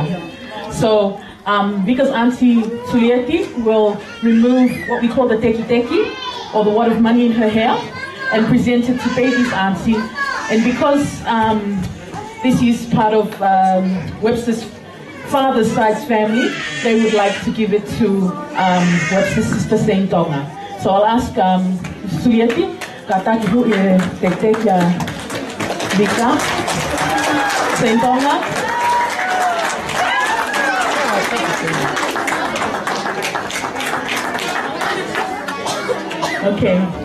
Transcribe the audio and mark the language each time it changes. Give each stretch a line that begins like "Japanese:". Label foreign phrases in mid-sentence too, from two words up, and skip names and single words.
English: So Vika's auntie Sulieti will remove what we call the Teki Teki, or the wad of money in her hair, and present it to baby's auntie. And because this is part of Webster's father's side's family, they would like to give it to Webster's sister Saint Tonga. So I'll ask Sulieti,
Tongan: kataki hu e te kia
English: Vika, Saint Tonga. Okay.